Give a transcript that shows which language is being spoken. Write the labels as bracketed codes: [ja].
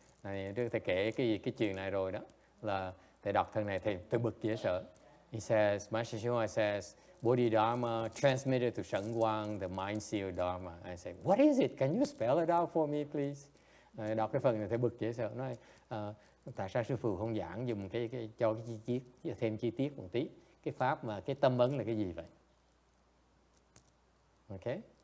[vi] Này, trước thầy kể cái chuyện này rồi đó, là thầy đọc thằng này thầy tôi bực dễ sợ. [en] He says, Master Shen Guang says, Bodhidharma transmitted to Shangguan the mind seal Dharma. I say, what is it? Can you spell it out for me, please? [vi] Đọc cái phần này thầy bực dễ sợ. Nói, tại sao sư phụ không giảng dùng cho cái chi tiết, thêm chi tiết một tí. Cái pháp mà cái tâm ấn là cái gì vậy? [en] Okay.